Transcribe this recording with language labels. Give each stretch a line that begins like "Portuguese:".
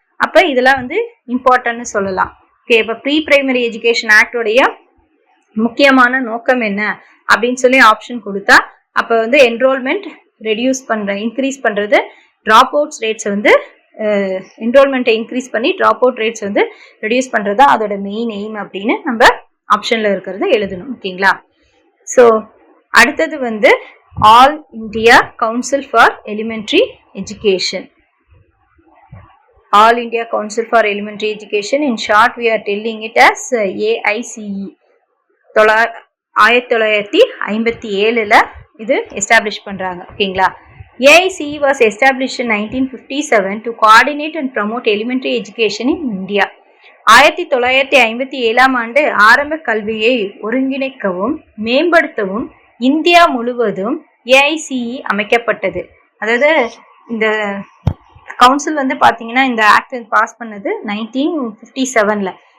Tamil: அப்போ இதெல்லாம் வந்து இம்பார்ட்டன்ட்னு சொல்லலாம். ஓகே, இப்போ ப்ரீ பிரைமரி எஜுகேஷன் ஆக்டோடைய முக்கியமான நோக்கம் என்ன அப்படின்னு சொல்லி ஆப்ஷன் கொடுத்தா, அப்போ வந்து என்ரோல்மெண்ட் இன்க்ரீஸ் பண்ணுறது, ட்ராப் அவுட்ஸ் ரேட்ஸ் வந்து என்ரோல்மெண்ட்டை இன்க்ரீஸ் பண்ணி ட்ராப் அவுட் ரேட்ஸ் வந்து ரெடியூஸ் பண்ணுறது தான் அதோட மெயின் எய்ம் அப்படின்னு நம்ம ஆப்ஷனில் இருக்கிறத எழுதணும். ஓகேங்களா? ஸோ அடுத்தது வந்து all India council for elementary education.
English: All India Council for Elementary Education, in short we are telling it as AICE.
Tamil: 1957 இது எஸ்டாப்ளிஷ் பண்ணுறாங்க. ஓகேங்களா?
English: AICE was established in 1957 to coordinate and promote elementary education in India.
Tamil: 1957 ஆண்டு ஆரம்ப கல்வியை ஒருங்கிணைக்கவும் மேம்படுத்தவும் India முழுவதும் AICE அமைக்கப்பட்டது. அதாவது இந்த கவுன்சில் வந்து பார்த்தீங்கன்னா இந்த ஆக்ட் பாஸ் பண்ணது 1957.